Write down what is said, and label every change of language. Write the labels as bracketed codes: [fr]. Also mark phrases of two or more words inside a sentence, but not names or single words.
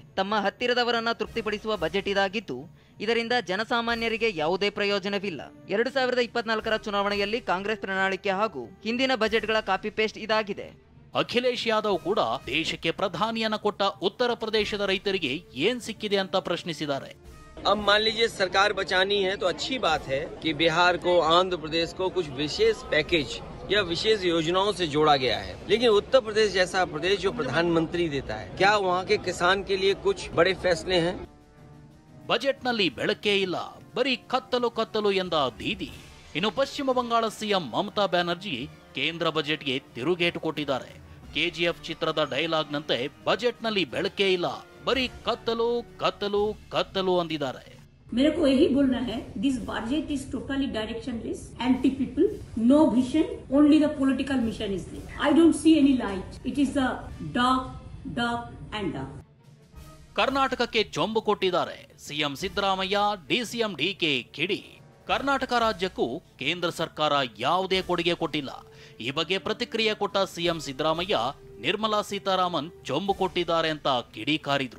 [kn] ತಮ್ಮ ಹತ್ತಿರದವರನ್ನ ತೃಪ್ತಿಪಡಿಸುವ ಬಜೆಟ್ ಇದಾಗಿದ್ದು, ಇದರಿಂದ ಜನಸಾಮಾನ್ಯರಿಗೆ ಯಾವುದೇ ಪ್ರಯೋಜನವಿಲ್ಲ. 2024ರ ಚುನಾವಣೆಯಲ್ಲಿ ಕಾಂಗ್ರೆಸ್ ಪ್ರಣಾಳಿಕೆ ಹಾಗೂ ಹಿಂದಿನ ಬಜೆಟ್ಗಳ [en] copy paste [kn] ಇದಾಗಿದೆ. ಅಖಿಲೇಶ್ ಯಾದವ್ ಕೂಡ ದೇಶಕ್ಕೆ ಪ್ರಧಾನಿಯನ್ನ ಕೊಟ್ಟ ಉತ್ತರ ಪ್ರದೇಶದ ರೈತರಿಗೆ ಏನ್ ಸಿಕ್ಕಿದೆ ಅಂತ ಪ್ರಶ್ನಿಸಿದ್ದಾರೆ. [hi] अब मान लीजिए सरकार बचानी है तो अच्छी बात है कि बिहार को, आंध्र प्रदेश को कुछ विशेष पैकेज या विशेष योजनाओं से जोड़ा गया है. लेकिन उत्तर प्रदेश जैसा प्रदेश जो प्रधानमंत्री देता है, क्या वहाँ के किसान के लिए कुछ बड़े फैसले हैं? [kn] ಬಜೆಟ್ನಲ್ಲಿ ಬೆಳಕೇ ಇಲ್ಲ, ಬರೀ ಕತ್ತಲು ಕತ್ತಲು ಎಂದ ದೀದಿ. ಇನ್ನು ಪಶ್ಚಿಮ ಬಂಗಾಳ ಸಿಎಂ ಮಮತಾ ಬ್ಯಾನರ್ಜಿ ಕೇಂದ್ರ ಬಜೆಟ್ಗೆ ತಿರುಗೇಟು ಕೊಟ್ಟಿದ್ದಾರೆ. ಕೆಜಿಎಫ್ ಚಿತ್ರದ ಡೈಲಾಗ್ನಂತೆ ಬಜೆಟ್ನಲ್ಲಿ ಬೆಳಕೇ ಇಲ್ಲ, ಬರೀ ಕತ್ತಲು ಕತ್ತಲು ಕತ್ತಲು ಅಂದಿದ್ದಾರೆ. [hi] मेरे को यही बोलना है, [en] this budget is totally directionless, anti people, no vision, only the political mission is there. I don't see any light. It is a dark and dark. [kn] ಕರ್ನಾಟಕಕ್ಕೆ ಚೊಂಬು ಕೊಟ್ಟಿದ್ದಾರೆ ಸಿಎಂ ಸಿದ್ದರಾಮಯ್ಯ, ಡಿಸಿಎಂ ಡಿಕೆ ಕಿಡಿ. ಕರ್ನಾಟಕ ರಾಜ್ಯಕ್ಕೂ ಕೇಂದ್ರ ಸರ್ಕಾರ ಯಾವುದೇ ಕೊಡುಗೆ ಕೊಟ್ಟಿಲ್ಲ. ಈ ಬಗ್ಗೆ ಪ್ರತಿಕ್ರಿಯೆ ಕೊಟ್ಟ ಸಿಎಂ ಸಿದ್ದರಾಮಯ್ಯ ನಿರ್ಮಲಾ ಸೀತಾರಾಮನ್ ಚೊಂಬು ಕೊಟ್ಟಿದ್ದಾರೆ ಅಂತ ಕಿಡಿಕಾರಿದ್ರು.